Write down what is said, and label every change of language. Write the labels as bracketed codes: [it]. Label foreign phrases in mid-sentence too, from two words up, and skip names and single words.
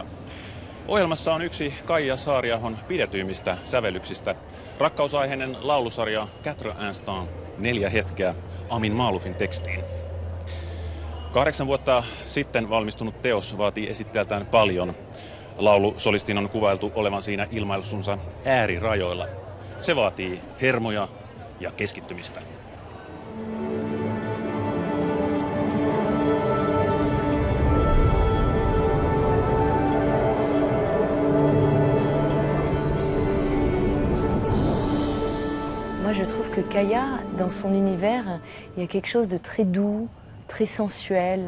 [fi] Ohjelmassa on yksi Kaija Saariahon pidetyimmistä sävellyksistä, rakkausaiheinen laulusarja Quatre Instants, 4 hetkeä Amin Maalufin tekstiin. 8 vuotta sitten valmistunut teos vaatii esittäjältään paljon. Laulusolistin on kuvailtu olevan siinä ilmaisunsa äärirajoilla. Se vaatii hermoja ja keskittymistä. [fr] Moi, je trouve que Kaija, dans son univers, il y a quelque chose de très doux, très sensuel.